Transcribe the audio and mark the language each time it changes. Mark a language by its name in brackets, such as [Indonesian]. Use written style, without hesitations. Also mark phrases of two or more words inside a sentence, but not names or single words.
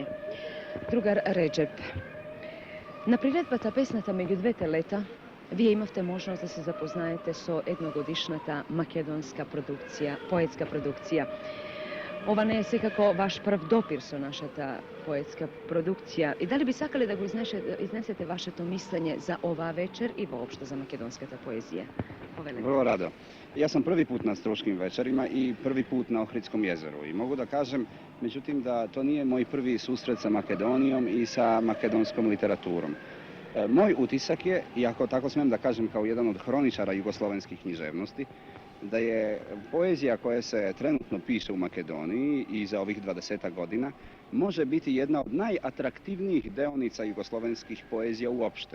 [Macedonian] Другар Реджеп, на приредбата Песната меѓу двете лета, вие имавте можност да се запознаете со едногодишната македонска продукција, поетска продукција. Ова не е секако ваш прв допир со нашата поетска продукција. И дали би сакале да го изнесете вашето мислење за оваа вечер и воопшто за македонската поезија? [Serbian] Vrlo rado. Ja sam prvi put na Struškim večerima i prvi put na Ohridskom jezeru. I mogu da kažem, međutim, da to nije moj prvi susret sa Makedonijom i sa makedonskom literaturom. Moj utisak je, i ako tako smijem da kažem kao jedan od hroničara jugoslovenskih književnosti, da je poezija koja se trenutno piše u Makedoniji i za ovih 20 godina može biti jedna od najatraktivnijih deonica jugoslovenskih poezija uopšte.